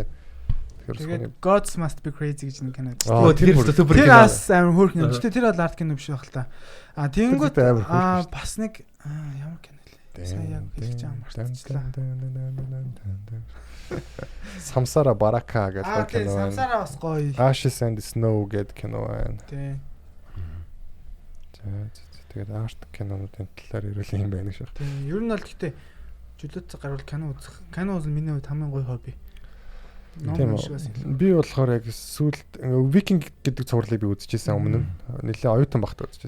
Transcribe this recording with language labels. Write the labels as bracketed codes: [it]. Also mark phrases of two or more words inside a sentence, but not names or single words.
[mn] Тэгээд Gods Must Be Crazy гэж нэг кино дээ. Тэр супер кино. Тэр бас амар хөөрхөн юм. Гэхдээ тэр бол арт кино биш байх л та. Тэнгүүд бас нэг ямар кино лээ. Сайн яг хэлж байгаа мартчихлаа. Самсара Барака гэдэг кино байна. Самсара бас гоё. Ashes and Snow гэдэг кино байна. Тийм. Тэгээд арт кинонуудын талаар ирүүл юм байна шүү. Тийм. Ер нь бол гэхдээ чөлөөт гарвал кино үзэх. Кино үзэл миний хувьд хамгийн гоё хобби. Тийм үү. Би болохоор яг сүүлд Викинг гэдэг цувралыг би үзчихсэн өмнө нэлээ оюутан багт үзчихсэн.